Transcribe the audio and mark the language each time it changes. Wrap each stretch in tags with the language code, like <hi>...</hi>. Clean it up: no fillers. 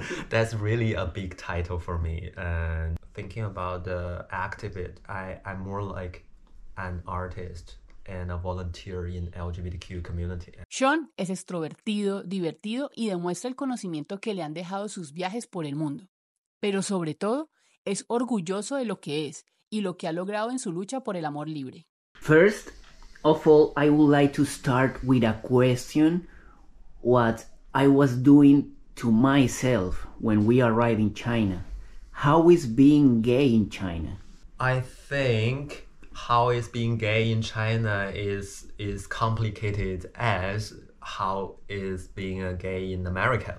<en>That's really a big title for me. And thinking about the activist, I'm more like an artist and a volunteer in LGBTQ community.</en> <es>Shawn es extrovertido, divertido y demuestra el conocimiento que le han dejado sus viajes por el mundo. Pero sobre todo, es orgulloso de lo que es y lo que ha logrado en su lucha por el amor libre.</es> <en>First of all, I would like to start with a question what I was doing to myself when we arrived in China. How is being gay in China? I think how is being gay in China is complicated as how is being a gay in America.</en>